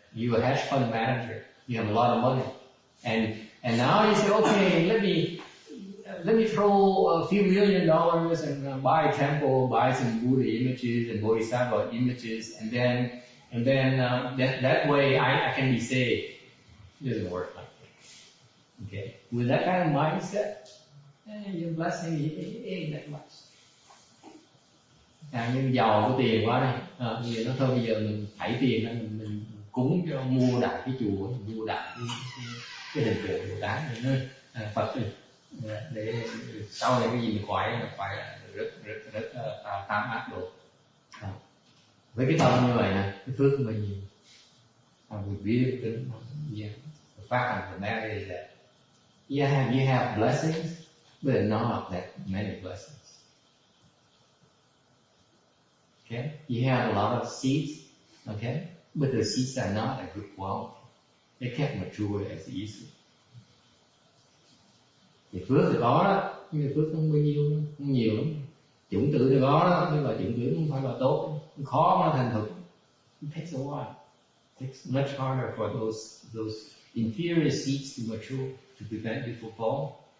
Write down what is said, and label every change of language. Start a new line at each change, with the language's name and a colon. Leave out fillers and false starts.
English: You're a hedge fund manager. You have a lot of money. And now you say, okay, let me throw a few $1 million and buy a temple, buy some Buddha images and Bodhisattva images, and then that way I can be saved. It doesn't work like that. Okay, with that kind of mindset, your blessing ain't that much.
Vietnamese: Nhưng giàu có tiền quá đi, bây giờ nó thôi bây giờ mình thảy tiền ra mình cúng cho mua đại cái chùa, mua đại cái hình tượng Bồ Tát này Phật này. Để sau này cái gì mình phải là rất tam ác độ. Với cái tâm như vậy nè, cái phước của mình nhiều.
English: We really couldn't, yeah. The fact of the matter is that you have blessings, but not that many blessings. Okay, you have a lot of seeds, okay, but the seeds are not a good quality. They can't mature as easily.
Vietnamese: Thì phước thì có đó, nhưng mà phước không bao nhiêu, không nhiều lắm. Chủng tử thì có đó, nhưng mà chủng tử không phải là tốt, khó mà thành thực.
English: It takes a while. It takes much harder for those inferior seeds to mature to prevent you from falling.